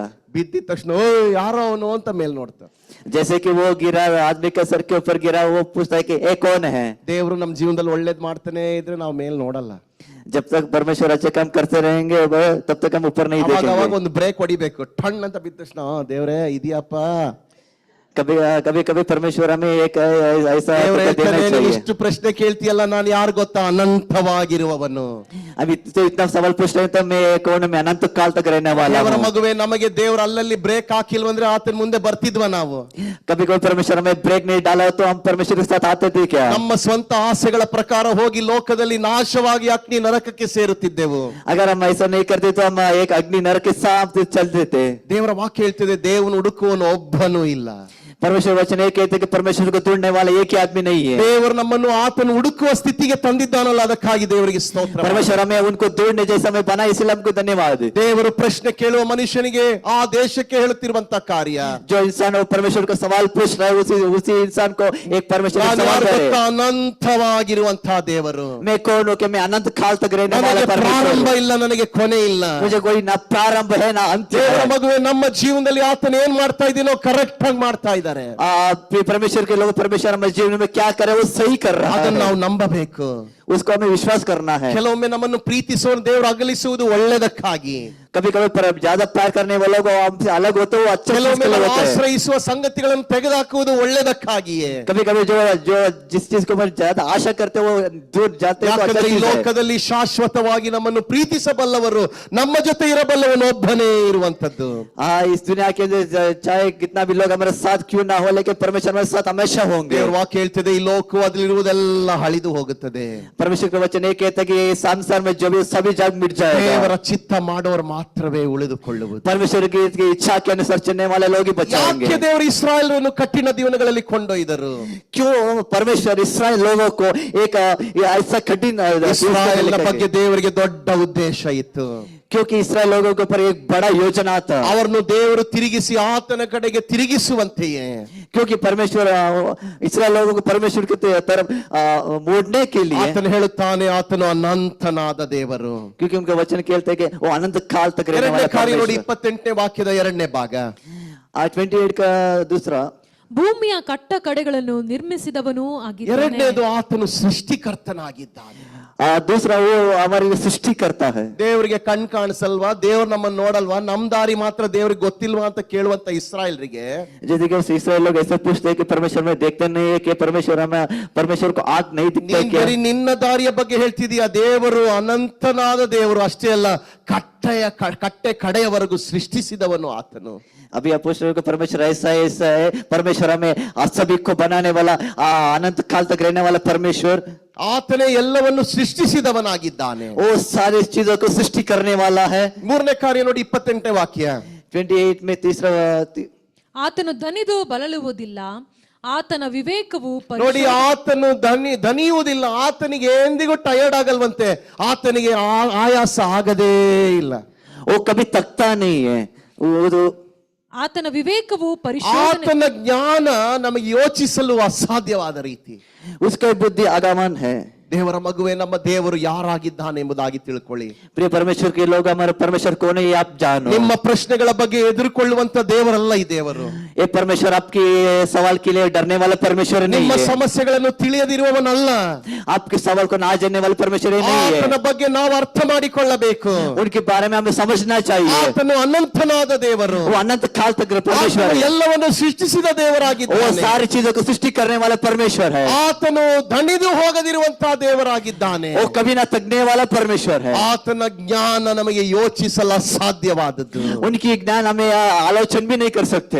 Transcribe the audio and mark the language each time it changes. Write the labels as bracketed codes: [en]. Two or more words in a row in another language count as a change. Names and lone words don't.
[kn] ಬಿದ್ದಿದ ತಕ್ಷಣ ಓ ಯಾರೋ ಅವನು ಅಂತ ಮೇಲ್ ನೋಡ್ತ. [hi] जैसे कि वो गिरा, आदमी का सर के ऊपर गिरा, वो पूछता है कि ये कौन है। [kn] ದೇವರು ನಮ್ಮ ಜೀವನದಲ್ಲಿ ಒಳ್ಳೇದ್ ಮಾಡ್ತಾನೆ ಇದ್ರೆ ನಾವು ಮೇಲ್ ನೋಡಲ್ಲ. [hi] जब तक परमेश्वर अच्छे काम करते रहेंगे तब तक हम ऊपर नहीं [kn] ಅವಾಗ [hi] देखेंगे। [kn] ಒಂದು ಬ್ರೇಕ್ ಹೊಡಿಬೇಕು. ಟಣ್ ಅಂತ ಬಿದ್ದ ತಕ್ಷಣ ದೇವ್ರೇ ಇದೆಯಪ್ಪ. [hi] कभी परमेश्वर हमें एक ऐसा [kn] ದೇವ್ರೇ [hi] देना [kn] ಹೇಳ್ತಾನೆ, ನೀನು [hi] चाहिए। [kn] ಇಷ್ಟು ಪ್ರಶ್ನೆ ಕೇಳ್ತೀಯಲ್ಲ, ನಾನು ಯಾರು ಗೊತ್ತಾ, ಅನಂತವಾಗಿರುವವನು. [hi] अभी तो इतना सवाल पूछ रहे हैं तो मैं कौन, मैं अनंत काल तक रहने वाला [kn] ದೇವರ [hi] हूँ। [kn] ಮಗುವೆ, ನಮಗೆ ದೇವ್ರ ಅಲ್ಲಲ್ಲಿ ಬ್ರೇಕ್ ಹಾಕಿಲ್ವಂದ್ರೆ ಆತನ ಮುಂದೆ ಬರ್ತಿದ್ವ ನಾವು? [hi] कभी कोई परमेश्वर हमें ब्रेक नहीं डाला तो हम परमेश्वर के साथ आते थे क्या? [kn] ನಮ್ಮ ಸ್ವಂತ ಆಸೆಗಳ ಪ್ರಕಾರ ಹೋಗಿ ಲೋಕದಲ್ಲಿ ನಾಶವಾಗಿ ಅಗ್ನಿ ನರಕಕ್ಕೆ ಸೇರುತ್ತಿದ್ದೆವು. [hi] अगर हम ऐसा नहीं करते तो हम एक अग्नि नरक के साथ चलते थे। [kn] ದೇವರ ವಾಕ್ಯ ಹೇಳ್ತಿದೆ, ದೇವನು ಹುಡುಕುವನು ಒಬ್ಬನೂ ಇಲ್ಲ. [hi] परमेश्वर वचन ये कहते हैं कि परमेश्वर को ढूंढने वाला एक ही आदमी नहीं है। [kn] ದೇವರು ನಮ್ಮನ್ನು ಆತನು ಹುಡುಕುವ ಸ್ಥಿತಿಗೆ ತಂದಿದ್ದಾನಲ್ಲ, ಅದಕ್ಕಾಗಿ ದೇವರಿಗೆ ಸ್ತೋತ್ರ. [hi] परमेश्वर हमें उनको ढूंढने जैसा हमें बना, इसलिए हमको धन्यवाद। [kn] ದೇವರು ಪ್ರಶ್ನೆ ಕೇಳುವ ಮನುಷ್ಯನಿಗೆ ಆ ದೇಶಕ್ಕೆ ಹೇಳುತ್ತಿರುವಂತ ಕಾರ್ಯ, [hi] जो इंसान वो परमेश्वर को सवाल पूछ रहा है, उसी इंसान को एक परमेश्वर [kn] ನಾನು [hi] सवाल [kn] ಯಾರು [hi] करे, [kn] ಗೊತ್ತಾ? ಅನಂತವಾಗಿರುವಂತಹ ದೇವರು. [hi] मैं कौन हूँ कि मैं अनंत काल तक रहने वाला [kn] ನನಗೆ ಪ್ರಾರಂಭ [hi] परमेश्वर, [kn] ಇಲ್ಲ, ನನಗೆ ಕೊನೆ ಇಲ್ಲ. [hi] मुझे कोई ना प्रारंभ है ना अंत [kn] ದೇವರ [hi] है। [kn] ಮಗುವೆ, ನಮ್ಮ ಜೀವನದಲ್ಲಿ ಆತನ ಏನ್ ಮಾಡ್ತಾ ಇದೀನೋ ಕರೆಕ್ಟ್ ಆಗಿ ಮಾಡ್ತಾ ಇದ್ದಾರೆ. [hi] परमेश्वर के लोग, परमेश्वर हमारे जीवन में क्या करे वो सही कर रहा [kn] ಅದನ್ನ [hi] है, [kn] ನಾವು ನಂಬಬೇಕು. [hi] उसको हमें विश्वास करना है। [kn] ಕೆಲವೊಮ್ಮೆ ನಮ್ಮನ್ನು ಪ್ರೀತಿಸುವ ದೇವರು ಅಗಲಿಸುವುದು ಒಳ್ಳೆದಕ್ಕಾಗಿ, [hi] कभी कभी ज्यादा प्यार करने वालों को हमसे अलग होते हो अच्छे [kn] ಕೆಲವೊಮ್ಮೆ [hi] चीज के लिए [kn] ನಾವು [hi] होते हैं। [kn] ಆಶ್ರಯಿಸುವ ಸಂಗತಿಗಳನ್ನು ತೆಗೆದುಹಾಕುವುದು ಒಳ್ಳೆದಕ್ಕಾಗಿಯೇ. [hi] कभी कभी जो जो जिस चीज को हम ज्यादा आशा करते हो वो दूर जाते हैं तो अच्छा [kn] ಯಾಕಂದ್ರೆ ಈ [hi] चीज है। [kn] ಲೋಕದಲ್ಲಿ ಶಾಶ್ವತವಾಗಿ ನಮ್ಮನ್ನು ಪ್ರೀತಿಸಬಲ್ಲವರು ನಮ್ಮ ಜೊತೆ ಇರಬಲ್ಲವನು ಒಬ್ಬನೇ ಇರುವಂತದ್ದು. [hi] इस दुनिया के चाहे कितना भी लोग हमारे साथ क्यों ना हो, लेकिन परमेश्वर हमारे साथ हमेशा होंगे। [kn] ದೇವರ ವಾಕ್ಯ ಹೇಳ್ತದೆ, ಈ ಲೋಕವು ಅದರಲ್ಲಿರುವುದೆಲ್ಲ ಅಳಿದು ಹೋಗುತ್ತದೆ. [hi] परमेश्वर का वचन ये कहता है कि ये संसार में जो भी सभी जग मिट जाएगा, [kn] ದೇವರ ಚಿತ್ತ ಮಾಡೋರು ಮಾತ್ರವೇ ಉಳಿದುಕೊಳ್ಳುವುದು. [hi] परमेश्वर की इच्छा के अनुसार चलने वाले लोग ही बचाएंगे। [kn] ಯಾಕೆ ದೇವರು ಇಸ್ರಾಯೇಲರನ್ನು ಕಠಿಣ ದಿನಗಳಲ್ಲಿ ಕೊಂಡೊಯ್ದರು? [hi] क्यों परमेश्वर इस्राएल लोगों को एक ऐसा कठिन [kn] ಇಸ್ರಾಯೇಲ್ನ ಬಗ್ಗೆ ದೇವರಿಗೆ ದೊಡ್ಡ ಉದ್ದೇಶ ಇತ್ತು. [hi] क्योंकि इस्राएल लोगों के ऊपर एक बड़ा योजना था, [kn] ಅವರನ್ನು ದೇವರು ತಿರುಗಿಸಿ ಆತನ ಕಡೆಗೆ ತಿರುಗಿಸುವಂತೆಯೇ. [hi] क्योंकि परमेश्वर इस्राएल लोगों को परमेश्वर की तरफ मोड़ने के लिए, [kn] ಆತನು ಹೇಳುತ್ತಾನೆ, ಆತನು ಅನಂತನಾದ ದೇವರು. [hi] क्योंकि उनका वचन कहते हैं कि वो अनंत काल तक रहने [kn] ಎರಡನೇ [hi] वाला [kn] ಕಾರ್ಯ ನೋಡಿ, [hi] परमेश्वर। [kn] 28ನೇ ವಾಕ್ಯದ 2ನೇ ಭಾಗ. [hi] 28 का दूसरा, [kn] ಭೂಮಿಯ ಕಟ್ಟ ಕಡೆಗಳನ್ನು ನಿರ್ಮಿಸಿದವನೂ ಆಗಿದ್ದಾನೆ. ಎರಡನೇದು, ಆತನು ಸೃಷ್ಟಿಕರ್ತನಾಗಿದ್ದಾನೆ. [hi] दूसरा वो हमारी सृष्टि करता है। [kn] ದೇವರಿಗೆ ಕಣ್ ಕಾಣಿಸಲ್ವಾ? ದೇವ್ರು ನಮ್ಮನ್ನ ನೋಡಲ್ವಾ? ನಮ್ ದಾರಿ ಮಾತ್ರ ದೇವ್ರಿಗೆ ಗೊತ್ತಿಲ್ವಾ ಅಂತ ಕೇಳುವಂತ ಇಸ್ರಾಯೇಲ್ರಿಗೆ, [hi] जैसे कि इस्राएल लोग ऐसे पूछते हैं कि परमेश्वर में देखते नहीं है, कि परमेश्वर को आंख नहीं दिखता [kn] ನೀನ್ [hi] क्या? [kn] ಬರೀ ನಿನ್ನ ದಾರಿಯ ಬಗ್ಗೆ ಹೇಳ್ತಿದೀಯ. ದೇವರು ಅನಂತನಾದ ದೇವರು, ಅಷ್ಟೇ ಅಲ್ಲ, ಕಟ್ಟೆ ಕಡೆಯವರೆಗೂ ಸೃಷ್ಟಿಸಿದವನು ಆತನು. [hi] अभी आप पूछ रहे हो कि परमेश्वर ऐसा है, परमेश्वर हमें सभी को बनाने वाला, अनंत काल तक रहने वाला परमेश्वर, [kn] ಆತನೇ ಎಲ್ಲವನ್ನು ಸೃಷ್ಟಿಸಿದವನಾಗಿದ್ದಾನೆ. [hi] वो सारी चीजों को सृष्टि करने वाला है। [kn] ಮೂರನೇ ಕಾರ್ಯ ನೋಡಿ, 28ನೇ ವಾಕ್ಯ. [hi] 28 में तीसरा, [kn] ಆತನು ದಣಿದು ಬಳಲುವುದಿಲ್ಲ, ಆತನ ವಿವೇಕವು ನೋಡಿ, ಆತನು ದಣಿಯುವುದಿಲ್ಲ. ಆತನಿಗೆ ಎಂದಿಗೂ ಟಯರ್ಡ್ ಆಗಲ್ವಂತೆ. ಆತನಿಗೆ ಆಯಾಸ ಆಗದೇ ಇಲ್ಲ. [hi] वो कभी थकता नहीं है। वो [kn] ಆತನ ವಿವೇಕವು ಪರಿಶೋಧನೆ, ಆತನ ಜ್ಞಾನ ನಮಗೆ ಯೋಚಿಸಲು ಅಸಾಧ್ಯವಾದ ರೀತಿ. [hi] उसका बुद्धि आगमन है। [kn] ದೇವರ ಮಗುವೆ, ನಮ್ಮ ದೇವರು ಯಾರಾಗಿದ್ದಾನೆ ಎಂಬುದಾಗಿ ತಿಳ್ಕೊಳ್ಳಿ. [hi] प्रिय परमेश्वर के लोग, हमारे परमेश्वर कौन है ये आप जानो। [kn] ನಿಮ್ಮ ಪ್ರಶ್ನೆಗಳ ಬಗ್ಗೆ ಎದುರುಕೊಳ್ಳುವಂತ ದೇವರಲ್ಲ ಈ ದೇವರು. [hi] ये परमेश्वर आपके सवाल के लिए डरने वाला परमेश्वर नहीं [kn] ನಿಮ್ಮ [hi] है। [kn] ಸಮಸ್ಯೆಗಳನ್ನು ತಿಳಿಯದಿರುವವನಲ್ಲ. [hi] आपके सवाल को ना जानने वाला परमेश्वर ही नहीं है। [kn] ಆತನ ಬಗ್ಗೆ ನಾವು ಅರ್ಥ ಮಾಡಿಕೊಳ್ಳಬೇಕು. [hi] उनके बारे में हमें समझना चाहिए। [kn] ಆತನು ಅನಂತನಾದ ದೇವರು. [hi] वो अनंत काल तक परमेश्वर [kn] ಆತನು [hi] है। [kn] ಎಲ್ಲವನ್ನು ಸೃಷ್ಟಿಸಿದ [hi] वो [kn] ದೇವರಾಗಿದ್ದಾನೆ. [hi] सारी चीजों को सृष्टि करने वाला परमेश्वर है। [kn] ಆತನು ದಣಿದು ಹೋಗದಿರುವಂತಹ ದೇವರಾಗಿದ್ದಾನೆ. [hi] वो कभी ना थकने वाला परमेश्वर है। [kn] ಆತನ ಜ್ಞಾನ ನಮಗೆ ಯೋಚಿಸಲು ಅಸಾಧ್ಯವಾದದ್ದು. [hi] उनकी ज्ञान हमें आलोचन भी नहीं कर सकते।